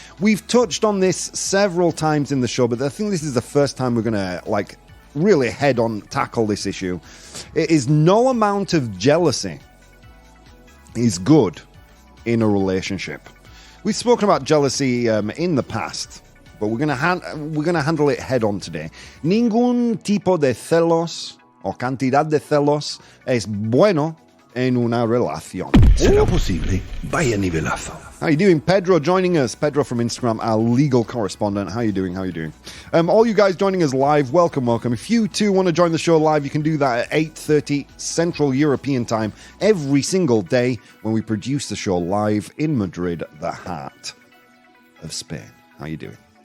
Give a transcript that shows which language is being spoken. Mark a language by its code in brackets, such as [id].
[en] We've touched on this several times in the show, but I think this is the first time we're going to, really head-on tackle this issue. It is no amount of jealousy is good in a relationship. We've spoken about jealousy in the past, but we're gonna handle it head on today. [es] Ningún tipo de celos o cantidad de celos es bueno en una relación. ¿Será posible? Vaya nivelazo. [en] How you doing? Pedro joining us. Pedro from Instagram, our legal correspondent. How you doing? All you guys joining us live, welcome. If you too want to join the show live, you can do that at 8:30 Central European Time every single day when we produce the show live in Madrid, the heart of Spain. How you doing?